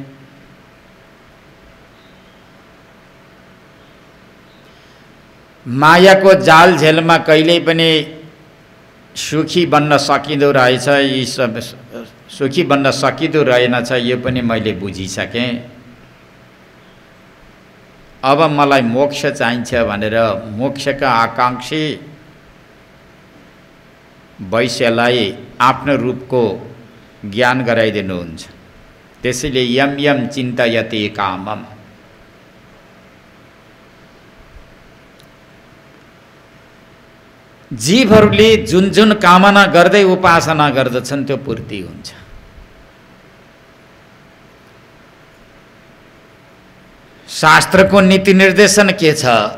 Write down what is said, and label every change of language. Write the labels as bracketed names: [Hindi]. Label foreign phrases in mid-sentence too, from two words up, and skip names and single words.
[Nepali] मायाको जाल झेलमा कहिल्यै पनि सुखी बन्न सकिँदो रहेछ, यी सब सुखी बन्न सकिँदो रहेनछ, यो पनि मैले बुझिसकेँ। अब मलाई मोक्ष चाहिन्छ भनेर मोक्षका आकांक्षी वैश्यलाई आफ्नो रूपको ज्ञान गराइदिनुहुन्छ। [Sanskrit] त्यसैले यम यम चिन्तयते कामम। [Nepali] जीवहरूले जुन जुन कामना गर्दै उपासना गर्दछन् त्यो पूर्ति हुन्छ। शास्त्रको नीति निर्देशन के छ?